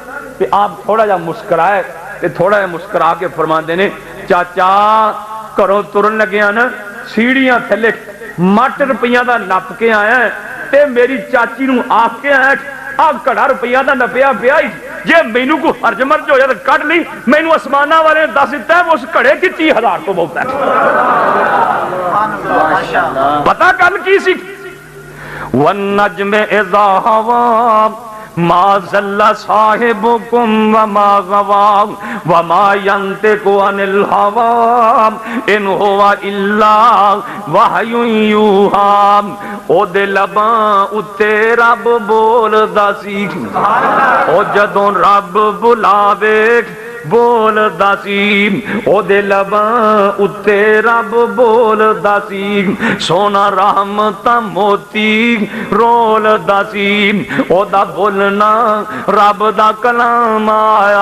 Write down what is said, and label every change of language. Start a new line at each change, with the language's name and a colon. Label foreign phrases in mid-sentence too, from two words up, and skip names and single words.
Punjabi: تے آپ تھوڑا جا مسکرائے، تے تھوڑا جا مسکرا کے فرماتے نے چاچا گھروں ترن لگے نہ، سیڑھیاں تھلے مٹ روپیہ کا نپ کے آیا، تے میری چاچی نوں آکھ کے آیا آ گھڑا روپیہ کا نپیا پیا، جے مینوں کوئی حرج مرج ہو جائے تو کڈھ لی، مینوں اسماناں والے نے دس دتا ہے اس گھڑے کی 30,000 تو بہت ہے. پتا گل کی سی?
Arabic: والنجم إذا هوى ما ضل صاحبكم وما غوى وما ينطق عن الهوى إن هو إلا وحي يوحى.
Punjabi: اوہدے لباں اتے رب بولدا سی، او جدوں رب بلاوے بولدا سی، اوہدے لباں اتے رب بولدا سی. سونا رحمت موتی رولدا سی، اوہدا بولنا رب دا کلام آیا.